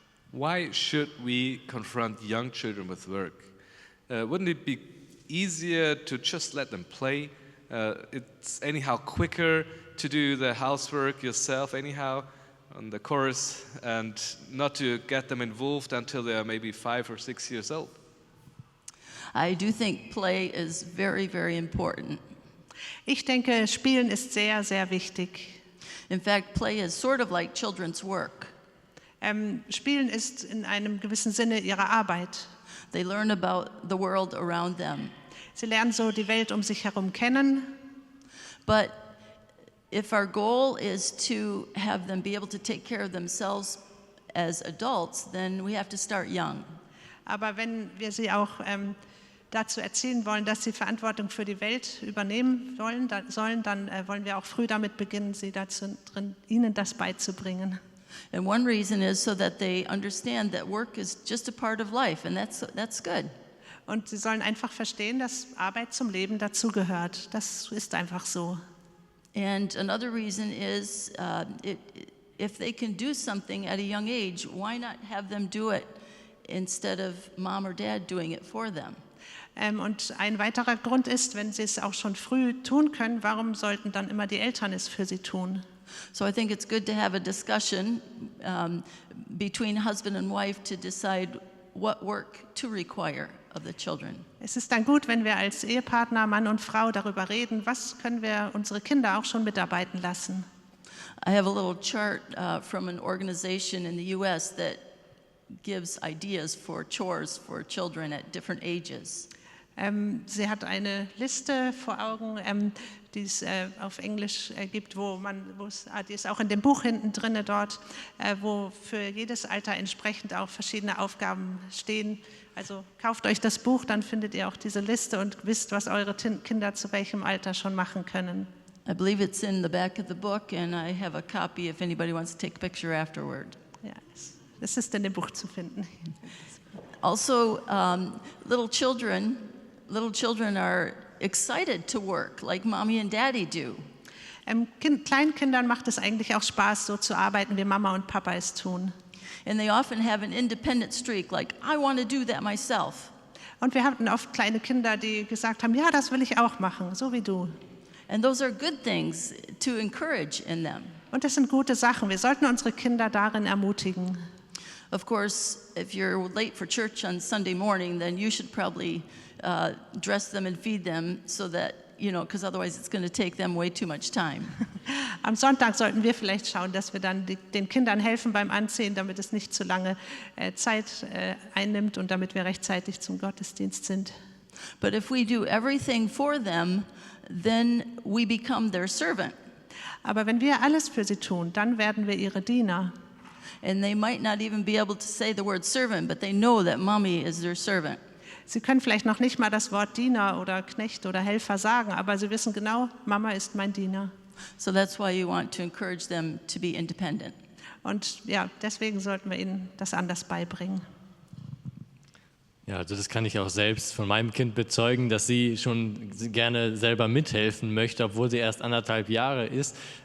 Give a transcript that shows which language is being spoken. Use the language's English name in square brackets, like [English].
[English] Why should we confront young children with work? Wouldn't it be easier to just let them play? It's anyhow quicker to do the housework yourself anyhow on the course and not to get them involved until they are maybe 5 or 6 years old. I do think play is very, very important. [German] Ich denke, Spielen ist sehr, sehr wichtig. [English] In fact, play is sort of like children's work. [German] Spielen ist in einem gewissen Sinne ihre Arbeit. [English] They learn about the world around them. [German] Sie lernen so die Welt um sich herum kennen. [English] But if our goal is to have them be able to take care of themselves as adults, then we have to start young. [German] Aber wenn wir sie auch dazu erziehen wollen, dass sie Verantwortung für die Welt übernehmen sollen, dann wollen wir auch früh damit beginnen, ihnen das beizubringen. [English] And one reason is so that they understand that work is just a part of life, and that's good. [German] Und sie sollen einfach verstehen, dass Arbeit zum Leben dazugehört. Das ist einfach so. [English] And another reason is if they can do something at a young age, why not have them do it instead of mom or dad doing it for them? [German] Und ein weiterer Grund ist, wenn sie es auch schon früh tun können, warum sollten dann immer die Eltern es für sie tun? [English] So I think it's good to have a discussion between husband and wife to decide what work to require of the children. [German] Es ist dann gut, wenn wir als Ehepartner, Mann und Frau, darüber reden, was können wir unsere Kinder auch schon mitarbeiten lassen. [English] I have a little chart from an organization in the U.S. that gives ideas for chores for children at different ages. [German] Sie hat eine Liste vor Augen, die es auf Englisch gibt, die ist auch in dem Buch hinten drin dort, wo für jedes Alter entsprechend auch verschiedene Aufgaben stehen. Also kauft euch das Buch, dann findet ihr auch diese Liste und wisst, was eure Kinder zu welchem Alter schon machen können. [English] I believe it's in the back of the book, and I have a copy if anybody wants to take a picture afterward. [German] Ja, es ist in dem Buch zu finden. [English] Also, little children are excited to work like mommy and daddy do. [German] Kleinen Kindern macht es eigentlich auch Spaß, so zu arbeiten, wie Mama und Papa es tun. [English] And they often have an independent streak, like, I want to do that myself. [German] Und wir hatten oft kleine Kinder, die gesagt haben, ja, das will ich auch machen, so wie du. [English] And those are good things to encourage in them. [German] Und das sind gute Sachen. Wir sollten unsere Kinder darin ermutigen. [English] Of course, if you're late for church on Sunday morning, then you should probably dress them and feed them so that, because otherwise it's going to take them way too much time. [German] Am Sonntag sollten wir vielleicht schauen, dass wir dann den Kindern helfen beim Anziehen, damit es nicht zu lange Zeit einnimmt und damit wir rechtzeitig zum Gottesdienst sind. [English] But if we do everything for them, then we become their servant. [German] Aber wenn wir alles für sie tun, dann werden wir ihre Diener. [English] And they might not even be able to say the word servant, but they know that mommy is their servant. [German] Sie können vielleicht noch nicht mal das Wort Diener oder Knecht oder Helfer sagen, aber sie wissen genau, Mama ist mein Diener. [English] So that's why you want to encourage them to be independent. [German] Und ja, deswegen sollten wir ihnen das anders beibringen. Ja, also das kann ich auch selbst von meinem Kind bezeugen, dass sie schon gerne selber mithelfen möchte, obwohl sie erst 1,5 Jahre ist.